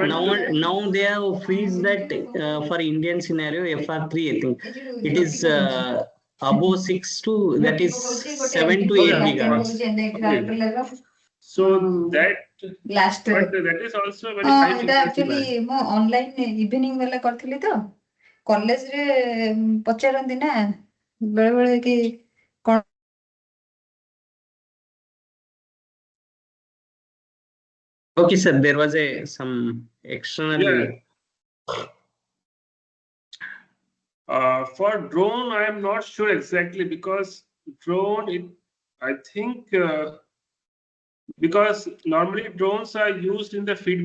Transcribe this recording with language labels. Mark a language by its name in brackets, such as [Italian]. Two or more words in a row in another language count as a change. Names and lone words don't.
[English] Now they have freezed that for Indian scenario FR3. I think it is above 6 to that is 7 to 8 gigahertz. Okay. So that but that is also very high frequency [Odia] actually ମୁଁ [English] online evening [Odia] ବେলা କରିଥିଲି ତ କଲେଜରେ ପଚାରନ୍ତି ନା ବେଳେ ବେଳେ କି କଣ [English] Okay, sir. There was some external. For drone, I am not sure exactly because drone, I think because normally drones are used in the feedback.